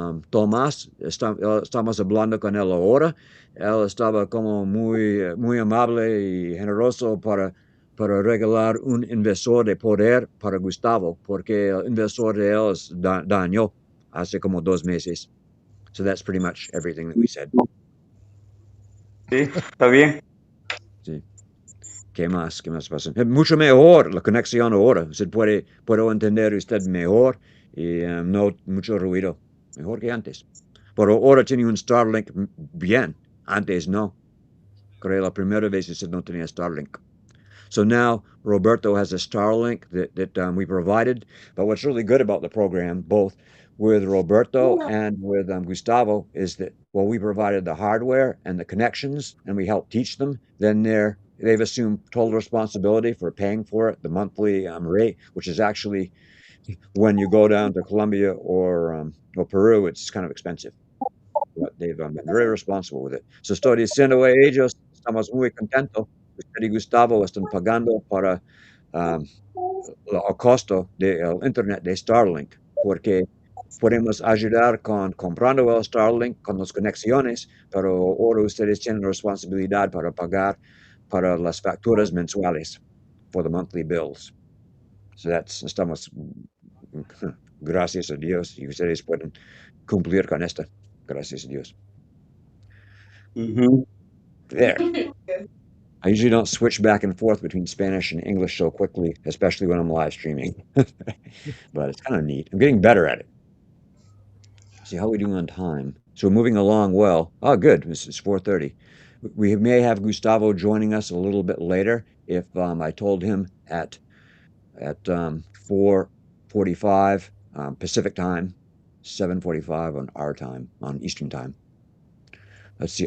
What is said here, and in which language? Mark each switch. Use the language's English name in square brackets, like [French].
[Spanish] Tomás, estamos hablando con él ahora. Él estaba como muy amable y generoso para regalar un inversor de poder para Gustavo, porque el inversor de él dañó hace como 2 meses. [English] So that's pretty much everything that we said. [Spanish] Sí, está bien. Sí. ¿Qué más? ¿Qué más pasa? Mucho mejor la conexión ahora. Puedo entender usted mejor y no mucho ruido. Mejor que antes. Pero ahora tiene un Starlink bien. Antes no. Creo la primera vez usted no tenía Starlink. [English] So now Roberto has a Starlink that we provided. But what's really good about the program, both with Roberto and with Gustavo, is that well, we provided the hardware and the connections, and we helped teach them. Then they've assumed total responsibility for paying for it, the monthly rate, which is actually when you go down to Colombia or Peru, it's kind of expensive. But they've been very responsible with it. [Spanish] So estoy diciendo a ellos, estamos muy contentos. Usted y Gustavo están pagando para um, el costo del Internet de Starlink, porque podemos ayudar con comprando el Starlink con las conexiones, pero ahora ustedes tienen responsabilidad para pagar para las facturas mensuales [English] for the monthly bills. [Spanish] So estamos, gracias a Dios, y ustedes pueden cumplir con esta. Gracias a Dios. Ujú. [English] There. I usually don't switch back and forth between Spanish and English so quickly, especially when I'm live streaming. But it's kind of neat. I'm getting better at it. See how we doing on time. So we're moving along well. Oh, good. It's 4:30. We may have Gustavo joining us a little bit later if I told him at 4:45 Pacific time, 7:45 on our time, on Eastern time. Let's see.